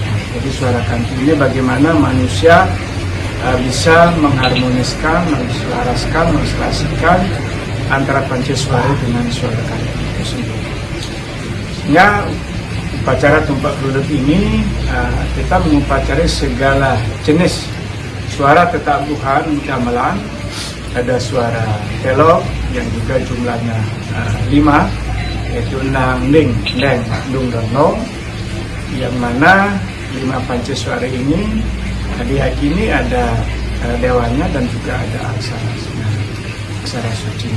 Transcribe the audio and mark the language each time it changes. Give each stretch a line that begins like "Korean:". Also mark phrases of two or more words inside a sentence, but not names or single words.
Indonesian: Jadi suara kanti ini bagaimana manusia bisa mengharmoniskan, menselaraskan, menselarasikan antara panca suara dengan suara kanti itu sendiri. Ya, upacara tumpak kerulut ini kita mengupacarai segala jenis suara tetabuhan gamelan. Ada suara telok yang juga jumlahnya 5 yaitu nang, ning, leng, dung, dan nong yang mana 5 panca suara ini diyakini ada dewanya dan juga ada aksara sucinya.